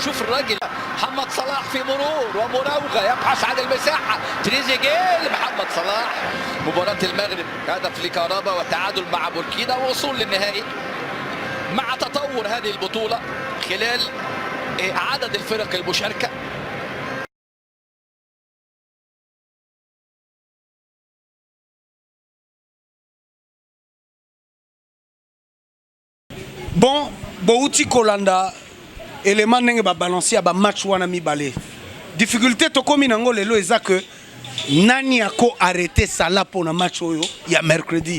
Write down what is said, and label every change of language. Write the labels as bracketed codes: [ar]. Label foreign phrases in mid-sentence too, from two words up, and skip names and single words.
[ar] شوف الراجل محمد صلاح في مرور ومراوغة يبحث عن المساحة، تريزيجيه لمحمد صلاح. مباراة المغرب هدف لكهربا وتعادل مع بوركينا ووصول للنهائي. مع تطور هذه البطولة خلال عدد الفرق المشاركة، [ln] bon bouti kolanda élément ndenge babalancer ya bamatch wana mibale. Difficulté tokomi nango lelo eza que nani ako arrêter Salah pour na match oyo ya mercredi.